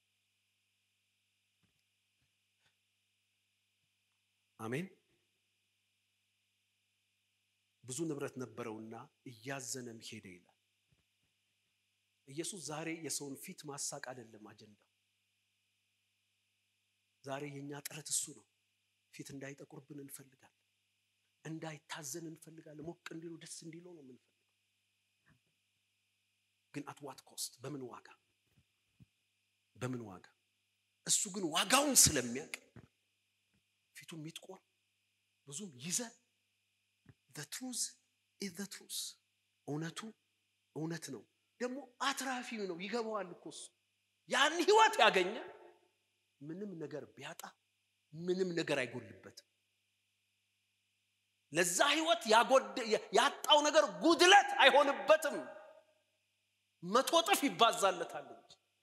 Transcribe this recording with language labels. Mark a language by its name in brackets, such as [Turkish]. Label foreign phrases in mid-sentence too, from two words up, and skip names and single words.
[Amharic] አሜን ብዙ ንብረት ነበረውና እያዘነም ሄደ ይላል ኢየሱስ ዛሬ የሰውን ፊት ማሳቅ አይደለም አጀንዳው ዛሬ የኛ ጥረት እሱ ነው ፊት እንዳይጠቁርብን እንፈልጋለን እንዳይታዘን እንፈልጋለን ሞቅ እንዲሉ ደስ እንዲሉ ነው የምንፈልገው ግን [English] at what cost [Amharic] በምን ዋጋ እሱ ግን ዋጋውን ስለሚያውቅ ፊቱ የሚጥቆር ብዙም ይዘ [English] the truth is the truth [Amharic] እውነት ነው ደግሞ አትራፊው ነው ይገባዋል እኮ እሱ ያን ህይወት ያገኘ ምንም ነገር ቢያጣ ምንም ነገር አይጎልበትም ለዛ ህይወት ያጣው ነገር ጉድለት አይሆንበትም መቶ እጥፍ ይባዛለታል እንጂ